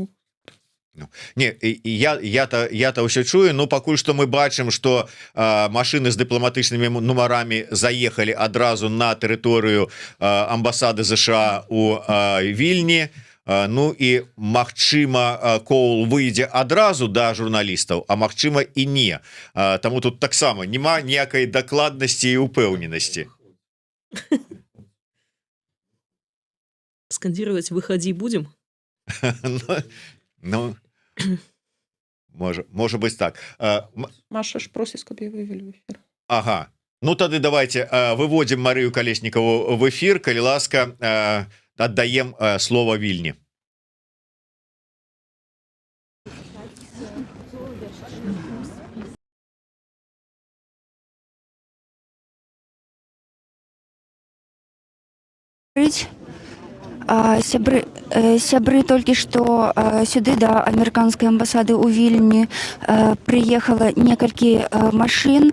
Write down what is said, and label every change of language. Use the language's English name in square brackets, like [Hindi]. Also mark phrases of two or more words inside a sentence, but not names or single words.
[Belarusian] Не, я-то ўсё чую, но пакуль што мы бачым, што машыны з дыпламатычнымі нумарамі заехалі адразу на тэрыторыю амбасады США у Вільні. Ну і, магчыма, Коул выйдзе адразу да журналістаў, а магчыма і не. Таму тут таксама няма ніякай дакладнасці і ўпэўненасці. [Russian] Скандировать «выходи» будем? Ну, может быть так. Маша ж просит, чтобы я вывели в эфир. Ага. Ну, тады давайте выводим Марию Колесникову в эфир. [Belarusian] Калі ласка, [Russian] отдаем слово Вильне. [Belarusian] Сябры толькі што сюды да амерыканскай амбасады ў Вільні прыехала некалькі машын.